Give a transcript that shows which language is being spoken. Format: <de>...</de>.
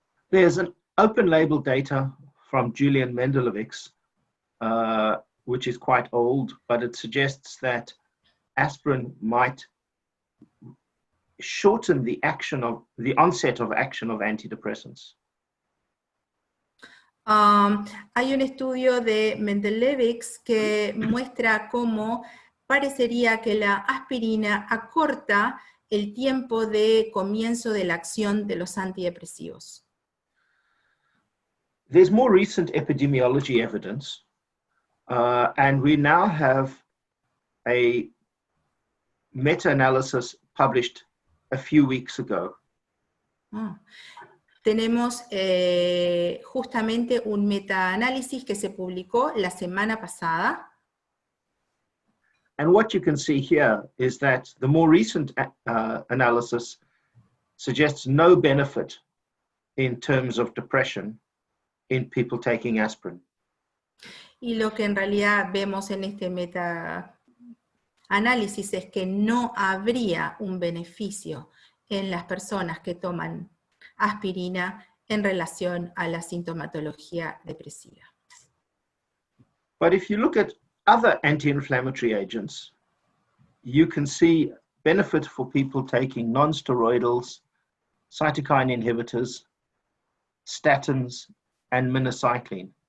<en>There's an open label data from Julian Mendelovic's, which is quite old, but it suggests that aspirin might shorten the onset of action of antidepressants.</en> <es>Hay un estudio de Mendelovic's que muestra cómo parecería que la aspirina acorta el tiempo de comienzo de la acción de los antidepresivos.</es> <en>There's more recent epidemiology evidence, and we now have a meta-analysis published a few weeks ago.</en> <es>Tenemos justamente un metaanálisis que se publicó la semana pasada.</es> <en>And what you can see here is that the more recent analysis suggests no benefit in terms of depression in people taking aspirin.</en> <es>Y lo que en realidad vemos en este metaanálisis es que no habría un beneficio en las personas que toman aspirina en relación a la sintomatología depresiva.</es> <en>But if you look at other anti-inflammatory agents, you can see benefit for people taking non-steroidals, cytokine inhibitors, statins, and minocycline.</en>